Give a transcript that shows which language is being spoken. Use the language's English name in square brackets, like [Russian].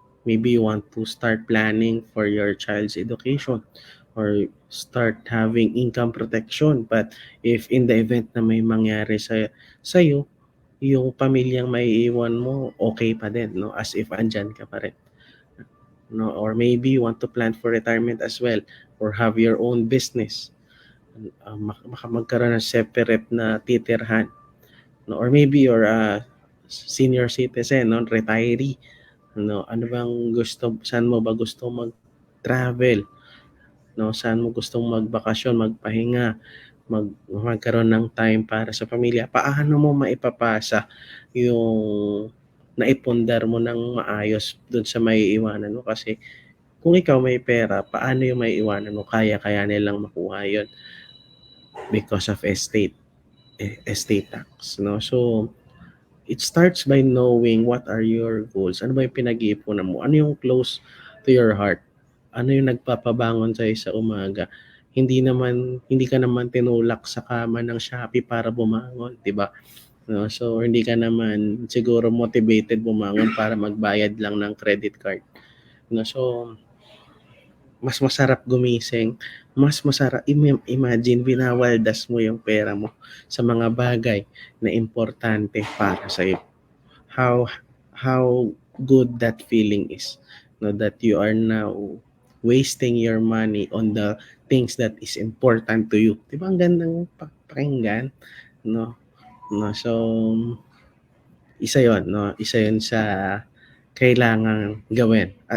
[English] Maybe you want to start planning for your child's education or start having income protection. But if in the event [Filipino] na may mangyari sa'yo, yung pamilyang maiiwan mo, okay pa din, no? [English] As if [Filipino] andyan ka pa rin. No? [English] Or maybe you want to plan for retirement as well or have your own business. [Filipino] Magkaroon ng separate na titirhan. No? [English] Or maybe you're a senior citizen, no? [Filipino] Retiree. No? Ano bang gusto, saan mo ba gusto mag-travel? No? Saan mo gustong magbakasyon, magpahinga? magkaroon ng time para sa pamilya, paano mo maipapasa yung naipundar mo ng maayos dun sa maiiwanan mo? Kasi kung ikaw may pera, paano yung maiiwanan mo? Kaya nilang makuha yun [English] because of estate tax, [Filipino] no? [English] So, it starts by knowing what are your goals. [Filipino] Ano ba yung pinag-iipunan mo? Ano yung [English] close to your heart? [Filipino] Ano yung nagpapabangon sa'yo sa umaga? Hindi ka naman tinulak sa kama ng Shopee para bumangon, 'di ba? No, so hindi ka naman siguro motivated bumangon para magbayad lang ng credit card. No, so mas masarap gumising, mas masarap [English] imagine [Filipino] winawaldas mo yung pera mo sa mga bagay na importante para sa iyo. [English] How good that feeling is, no, that you are now wasting your money on the things that is important to you, [Filipino] di ba? Ang gandang pakinggan, no? No, so isa yon sa kailangan gawin.